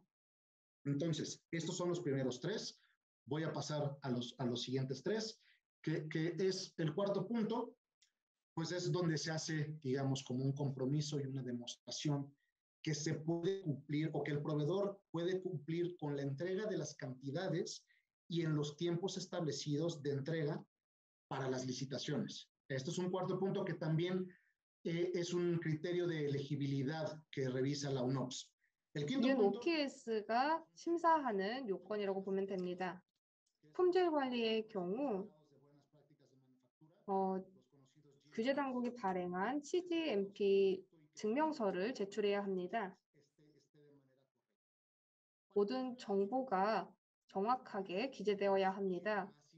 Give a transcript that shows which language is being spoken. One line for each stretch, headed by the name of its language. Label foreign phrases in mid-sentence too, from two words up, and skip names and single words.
Spanish: Entonces, estos son los primeros tres. Voy a pasar a los siguientes tres, que es el cuarto punto, pues es donde se hace, digamos, como un compromiso y una demostración que se puede cumplir o que el proveedor puede cumplir con la entrega de las cantidades y en los tiempos establecidos de entrega para las licitaciones. Esto es un cuarto punto que también es un criterio de elegibilidad que revisa la UNOPS. El quinto punto.
Korean: OPS가 심사하는 요건이라고 보면 됩니다. 품질 관리의 경우 규제 당국이 발행한 CGMP 증명서를 제출해야 합니다. 모든 정보가 정확하게 기재되어야 합니다.